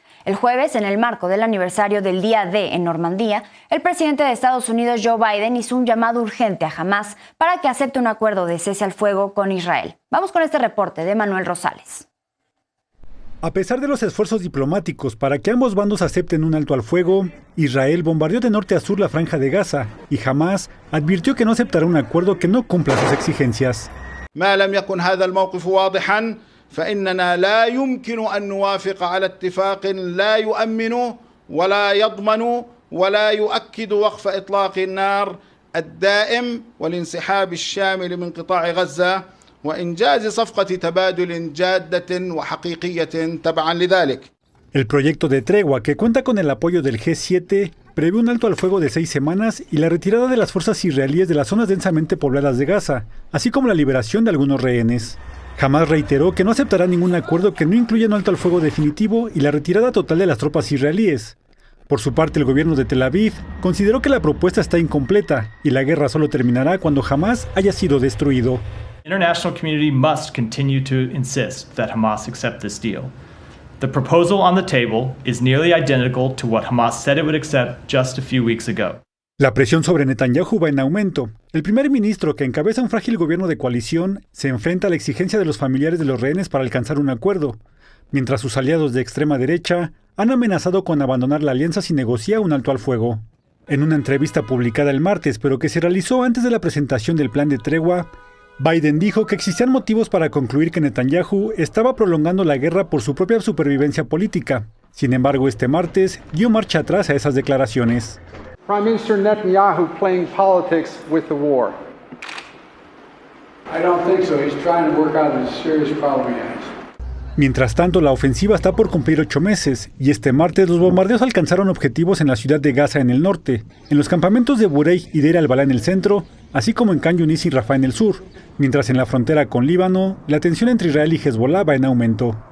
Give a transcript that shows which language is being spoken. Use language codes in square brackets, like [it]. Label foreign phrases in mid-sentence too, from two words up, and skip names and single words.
[es] El jueves, en el marco del aniversario del Día D en Normandía, el presidente de Estados Unidos, Joe Biden, hizo un llamado urgente a Hamás para que acepte un acuerdo de cese al fuego con Israel. Vamos con este reporte de Manuel Rosales. A pesar de los esfuerzos diplomáticos para que ambos bandos acepten un alto al fuego, Israel bombardeó de norte a sur la franja de Gaza y Hamás advirtió que no aceptará un acuerdo que no cumpla sus exigencias. [ar] ما لم يكن هذا الموقف واضحا فإننا لا يمكن أن نوافق على اتفاق لا يؤمن ولا يضمن ولا يؤكد وقف إطلاق النار الدائم والانسحاب الشامل من قطاع غزة وإنجاز صفقة تبادل جادة وحقيقية تبعا لذلك. [es] El proyecto de tregua, que cuenta con el apoyo del G7, prevé un alto al fuego de 6 semanas y la retirada de las fuerzas israelíes de las zonas densamente pobladas de Gaza, así como la liberación de algunos rehenes. Hamás reiteró que no aceptará ningún acuerdo que no incluya un alto al fuego definitivo y la retirada total de las tropas israelíes. Por su parte, el gobierno de Tel Aviv consideró que la propuesta está incompleta y la guerra solo terminará cuando Hamás haya sido destruido. [en] The international community must continue to insist that Hamas accept this deal. The proposal on the table is nearly identical to what Hamas said it would accept just a few weeks ago. [es] La presión sobre Netanyahu va en aumento. El primer ministro, que encabeza un frágil gobierno de coalición, se enfrenta a la exigencia de los familiares de los rehenes para alcanzar un acuerdo, mientras sus aliados de extrema derecha han amenazado con abandonar la alianza si negocia un alto al fuego. En una entrevista publicada el martes, pero que se realizó antes de la presentación del plan de tregua, Biden dijo que existían motivos para concluir que Netanyahu estaba prolongando la guerra por su propia supervivencia política. Sin embargo, este martes dio marcha atrás a esas declaraciones. [en] Prime Minister Netanyahu playing politics with the war. I don't think so. He's trying to work out a serious problem he has. [es] Mientras tanto, la ofensiva está por cumplir 8 meses y este martes los bombardeos alcanzaron objetivos en la ciudad de Gaza en el norte, en los campamentos de Bureij y Deir al-Balá en el centro, así como en Khan Yunis y Rafah en el sur, mientras en la frontera con Líbano, la tensión entre Israel y Hezbollah va en aumento.